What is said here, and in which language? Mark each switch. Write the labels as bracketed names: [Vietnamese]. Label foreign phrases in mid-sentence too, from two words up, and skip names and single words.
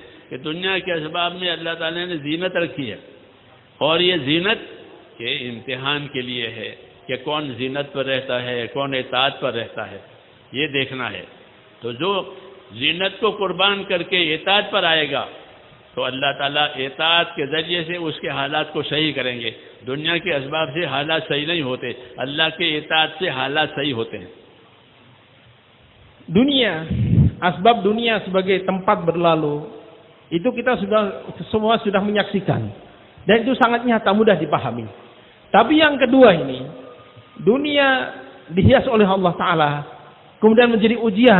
[Hindi] कि दुनिया के असबाब में अल्लाह ताला ने जीनत रखी है और ये जीनत के इम्तिहान के लिए है कि कौन जीनत पर रहता है, कौन इताअत पर रहता है, ये देखना है. तो जो जीनत को कुर्बान करके इताअत पर आएगा तो अल्लाह ताला इताअत के ज़रिए से उसके हालात को सही करेंगे. दुनिया के असबाब से हालात सही नहीं होते, अल्लाह के इताअत से हालात सही होते हैं. [Indonesian] Dunia, asbab dunia sebagai tempat berlalu, itu kita semua sudah menyaksikan. Dan itu sangat nyata, mudah dipahami. Tapi yang kedua ini, dunia dihias oleh Allah Ta'ala, kemudian menjadi ujian.